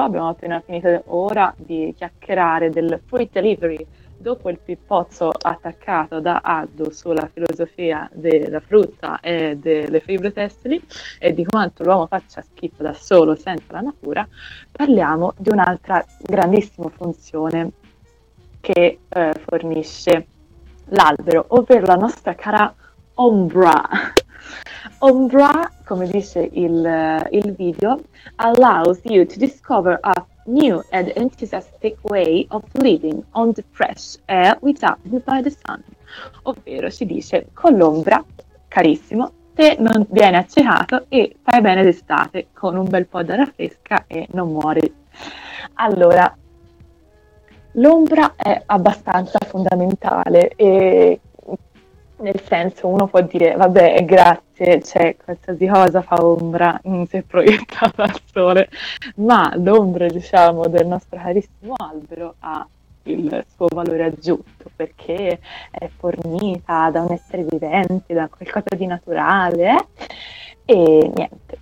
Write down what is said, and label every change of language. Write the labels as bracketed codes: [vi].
[it] Abbiamo appena finito ora di chiacchierare del fruit delivery dopo il pippozzo attaccato da Addo sulla filosofia della frutta e delle fibre tessili e di quanto l'uomo faccia schifo da solo senza la natura. Parliamo di un'altra grandissima funzione che fornisce l'albero, ovvero la nostra cara ombra. Ombra, come dice il video, [en] allows you to discover a new and enthusiastic way of living on the fresh air without being by the sun. [it] Ovvero si dice, con l'ombra, carissimo, te non viene accecato e fai bene d'estate con un bel po' d'aria fresca e non muori. Allora, l'ombra è abbastanza fondamentale e nel senso, uno può dire, vabbè, grazie, c'è qualsiasi cosa fa ombra, si è proiettata al sole, ma l'ombra, diciamo, del nostro carissimo albero ha il suo valore aggiunto, perché è fornita da un essere vivente, da qualcosa di naturale, e niente.